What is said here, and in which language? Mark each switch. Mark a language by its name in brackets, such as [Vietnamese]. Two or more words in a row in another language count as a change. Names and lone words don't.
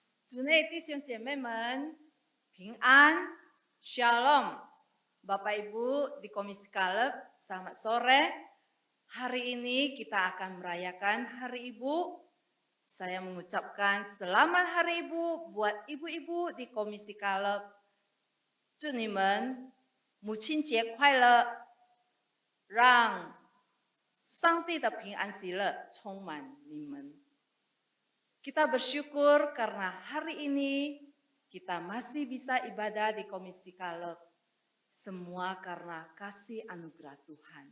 [Chinese] 主内弟兄姐妹们平安, [Indonesian] Shalom. Bapak Ibu di Komisi Kaleb, selamat sore. Hari ini kita akan merayakan Hari Ibu. Saya mengucapkan selamat Hari Ibu buat ibu-ibu di Komisi Kaleb. [Chinese] 祝你们母亲节快乐，让上帝的平安喜乐充满你们。 [Indonesian] Kita bersyukur karena hari ini kita masih bisa ibadah di Komisi Kaleb. Semua karena kasih anugerah Tuhan.